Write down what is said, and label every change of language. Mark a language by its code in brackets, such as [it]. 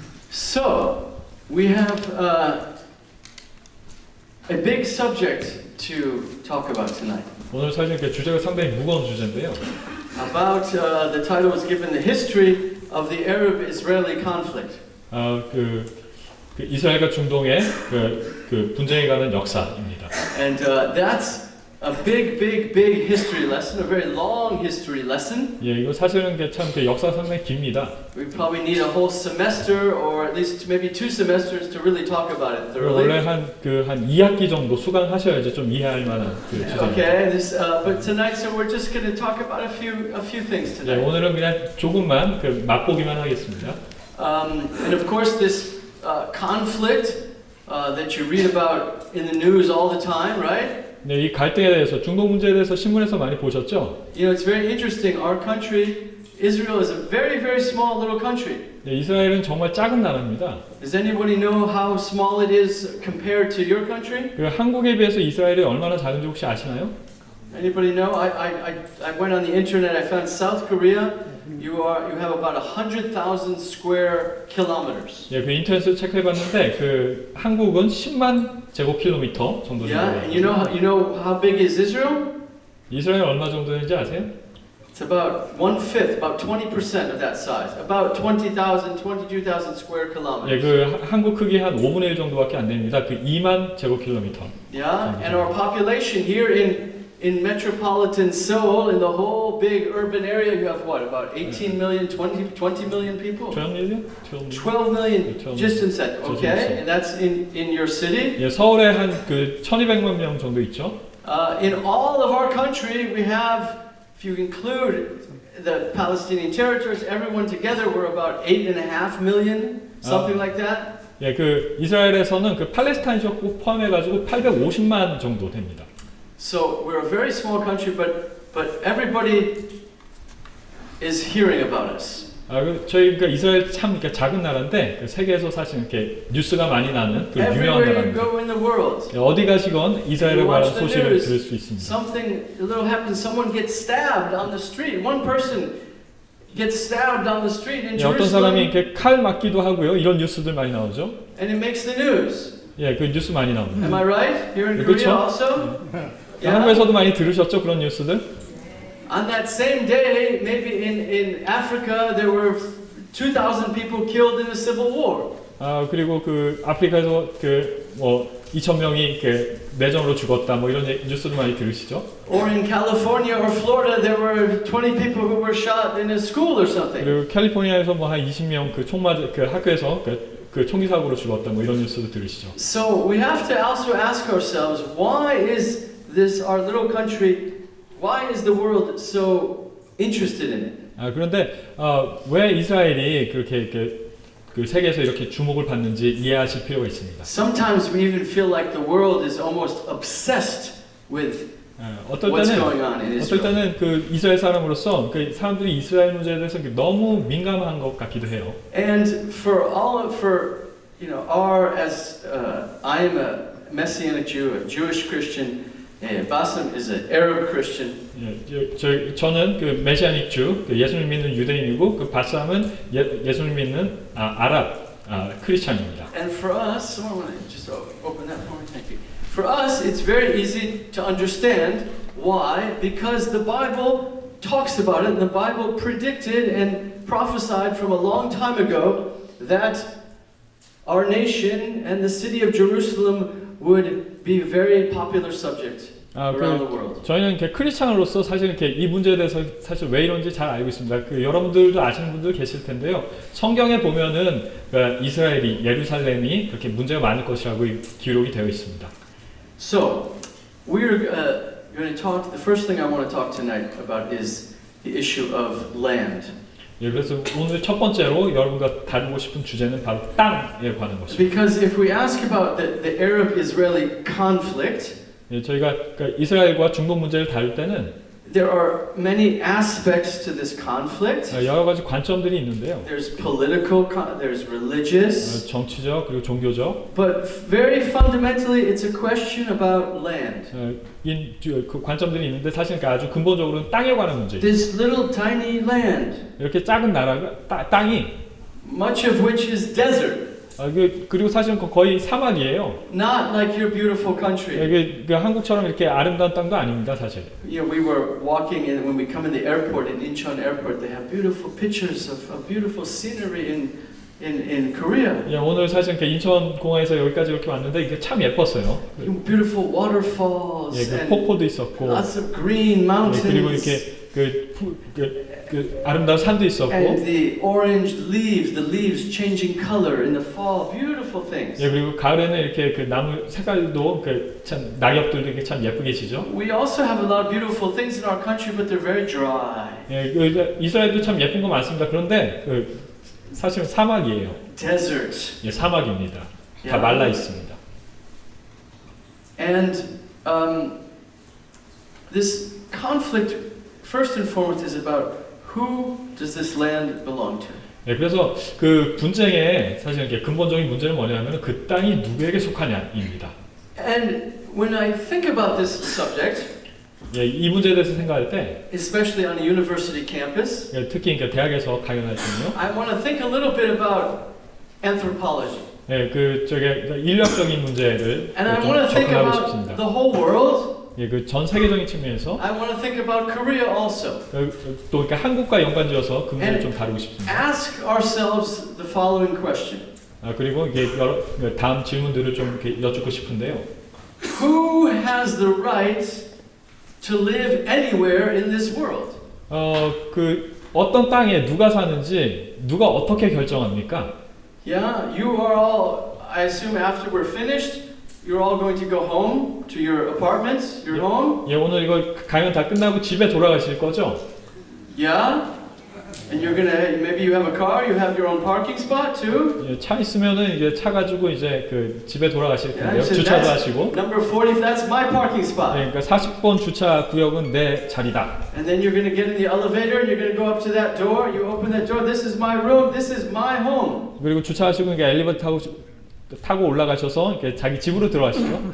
[en] So we have a big subject to talk about tonight. [ko] 오늘 사실 그 주제가 상당히 무거운 주제인데요. [en] About the title was given the history of the Arab-Israeli conflict. [ko] 그 이스라엘과 중동의 그 분쟁에 관한 역사입니다. [en] And that's a big, big, big history lesson, a very long history lesson. [ko] 예, 이거 사실은 참 역사 상당히 깁니다. [en] We probably need a whole semester or at least maybe 2 semesters to really talk about it [ko] 원래 [en] thoroughly. [ko] 한 2학기 정도 수강하셔야지 좀 이해할 만한 그 주제입니다. [en] Okay, but tonight, so we're just going to talk about a few things [ko] 예, [en] tonight. [ko] 오늘은 그냥 조금만 그 맛보기만 하겠습니다. [en] And of course, this conflict that you read about in the news all the time, right? [ko] 네, 이 갈등에 대해서 중동 문제에 대해서 신문에서 많이 보셨죠? [en] You know, it's very interesting. Our country, Israel, is a very, very small little country. [ko] 네, 이스라엘은 정말 작은 나라입니다. [en] Does anybody know how small it is compared to your country? [ko] 그 한국에 비해서 이스라엘이 얼마나 작은지 혹시 아시나요? [en] Anybody know? I went on the internet. I found South Korea. You have about 100,000 square kilometers. [ko] 예, 그 인터넷에서 체크해봤는데 그 한국은 10만 제곱킬로미터 정도 [en] Yeah, [ko] 됩니다. [en] and you know how big is Israel? [ko] 이스라엘 얼마 정도 되는지 아세요? [en] It's about 1/5, about 20% of that size. About 20,000, 22,000 square [ko] 예, [en] kilometers. [ko] 그 한국 크기 한 5분의 1 정도밖에 안 됩니다. 그 2만 제곱킬로미터. [en] Yeah, and our population here in metropolitan Seoul, in the whole big urban area, you have what? About 18 million, 20 million people? 12 million? 12 million 12 just in Seoul, okay? And that's in your city. [ko] 예, 서울에 한 그 1,200만 명 정도 있죠. [en] In all of our country, we have, if you include the Palestinian territories, everyone together, we're about 8.5 million, something like that. [ko] 예, 그 이스라엘에서는 그 팔레스타인 지역 포함해가지고 850만 정도 됩니다. [en] So we're a very small country, but everybody is hearing about us. [ko] 저희 그러니까 이스라엘 참 이렇게 작은 나라인데 그 세계에서 사실 이렇게 뉴스가 많이 나는 그 유명한 [en] Everywhere you [ko] 나라입니다. [en] go in the world, [ko] 예, 어디 가시건 이스라엘에 [en] You [ko] 관한 [en] watch the [ko] 소식을 [en] news. [ko] 들을 수 있습니다. [en] something little happens. Someone gets stabbed on the street. One person gets stabbed on the street in [ko] 예, 어떤 사람이 [en] Jerusalem, [ko] 이렇게 칼 맞기도 하고요. 이런 뉴스들 많이 나오죠. [en] and it makes the news. [ko] 예, 그 뉴스 많이 나옵니다. [en] Am I right? Here in [ko] 그렇죠? [en] Korea also. Yeah. [ko] 한국에서도 많이 들으셨죠? 그런 뉴스들? [en] On that same day, maybe in Africa, there were 2,000 people killed in the civil war. [ko] 그리고 그 아프리카에서 그 뭐 2,000명이 그 내전으로 죽었다 뭐 이런 뉴스도 많이 들으시죠? [en] Or in California or Florida, there were 20 people who were shot in a school or something. [ko] 그리고 캘리포니아에서 뭐 한 20명 그 총 맞은 그 학교에서 그 총기 사고로 죽었다 뭐 이런 뉴스도 들으시죠? [en] So we have to also ask ourselves, why is this our little country? Why is the world so interested in it? [ko] 그런데 왜 이스라엘이 그렇게 그 세계에서 이렇게 주목을 받는지 이해하실 필요가 있습니다. [en] Sometimes we even feel like the world is almost obsessed with [ko] 어떨 [en] what's [ko] 때는 [en] going on in [ko] 어떨 [en] Israel. [ko] 때는 그 이스라엘 사람으로서 그 사람들이 이스라엘 문제에 대해서 너무 민감한 것 같기도 해요. [en] And for you know, I am a Messianic Jew, a Jewish Christian. Bassem is an Arab Christian. [ko] 예, 저는 그 메시아닉 주, 그 예수님 믿는 유대인이고 그 바삼은 예수님 믿는 아랍 크리스찬입니다. [en] And for us, I want to just open that for me. Thank you. For us, it's very easy to understand why, because the Bible talks about it, and the Bible predicted and prophesied from a long time ago that our nation and the city of Jerusalem would be a very popular subject around the world. [ko] 저희는 이렇게 크리스찬으로서 사실 이렇게 이 문제에 대해서 사실 왜 이런지 잘 알고 있습니다. 그 여러분들도 아시는 분들 계실 텐데요. 성경에 보면은 그 이스라엘이 예루살렘이 그렇게 문제가 많을 것이라고 기록이 되어 있습니다. [en] So we're going to talk. The first thing I want to talk tonight about is the issue of land. [ko] 예, 그래서 오늘 첫 번째로 여러분과 다루고 싶은 주제는 바로 땅에 관한 것입니다. [en] Because if we ask about the Arab-Israeli conflict, [ko] 예, 저희가 그러니까 이스라엘과 중동 문제를 다룰 때는 [en] there are many aspects to this conflict. [ko] 여러 가지 관점들이 있는데요. [en] There's political, there's religious, [ko] 정치적 그리고 종교적. [en] but very fundamentally, it's a question about land. [ko] 그 관점들이 있는데 사실 그러니까 아주 근본적으로는 땅에 관한 문제예요. [en] This little tiny land, [ko] 이렇게 작은 나라가 땅이 [en] much of which is desert, [ko] 그리고 사실은 거의 사막이에요. [en] not like your beautiful country. [ko] 이게 한국처럼 이렇게 아름다운 땅도 아닙니다, 사실. [en] You know, we were walking in when we come in the airport in Incheon Airport. They have beautiful pictures of beautiful scenery in Korea. [ko] 예, 오늘 사실 이렇게 인천공항에서 여기까지 이렇게 왔는데 이게 참 예뻤어요. [en] Beautiful waterfalls [ko] 예, 그 [en] and [ko] 폭포도 있었고, [en] lots of green [ko] 예, [en] mountains. [ko] 그리고 이렇게 그 아름다운 산도 있었고, [en] And the orange leaves, the leaves changing color in the fall, beautiful things. [ko] 예, 그리고 가을에는 이렇게 그 나무 색깔도 그 참 낙엽들도 이렇게 참 예쁘게 지죠. [en] We also have a lot of beautiful things in our country, but they're very dry. [ko] 예, 그 이스라엘도 참 예쁜 거 많습니다. 그런데 그 사실은 사막이에요. [en] Deserts. [ko] 예, 사막입니다. 다 [en] Yeah. [ko] 말라 있습니다. [en] And this conflict, first and foremost, is about who does this land belong to? [ko] 예, 그래서 그 분쟁의 사실 이렇게 근본적인 문제는 뭐냐면 그 땅이 누구에게 속하냐입니다. [en] And when I think about this subject, [ko] 예, 이 문제에 대해서 생각할 때, [en] especially on a university campus, [ko] 예, 특히 그러니까 대학에서 강연할 때는요, [en] I want to think a little bit about anthropology. [ko] 예, 그 저게 인력적인 문제를 [en] And I [ko] 좀 [en] want to think [ko] 접근하고 [en] about [ko] 싶습니다. [en] the whole world. [ko] 예, 그 전 세계적인 측면에서 [en] I want to think about Korea also. [ko] 또 이렇게 한국과 연관지어서 그 문제를 [en] And [ko] 좀 다루고 싶습니다. [en] ask ourselves the following question. [ko] 그리고 이게 다음 질문들을 좀 이렇게 여쭙고 싶은데요. [en] Who has the right to live anywhere in this world? [ko] 그 어떤 땅에 누가 사는지 누가 어떻게 결정합니까? [en] Yeah, you are all, I assume after we're finished, you're all going to go home to your apartments, your home? [ko] 예, 오늘 이거 강연 다 끝나고 집에 돌아가실 거죠? [en] Yeah? And you're gonna, maybe you have a car, you have your own parking spot too? [ko] 예, 차 있으면은 이제 차 가지고 이제 그 집에 돌아가실 [en] Yeah, [ko] 텐데요. [en] so [ko] 주차도 [en] that's [ko] 하시고. [en] number 40, that's my parking [ko] 예, [en] spot. [ko] 그러니까 40번 주차 구역은 내 자리다. [en] And then you're gonna get in the elevator and you're gonna go up to that door, you open that door, this is my room, this is my home. [ko] 그리고 주차하시고 이게 엘리베이터 타고 올라가셔서 이렇게 자기 집으로 들어가시죠.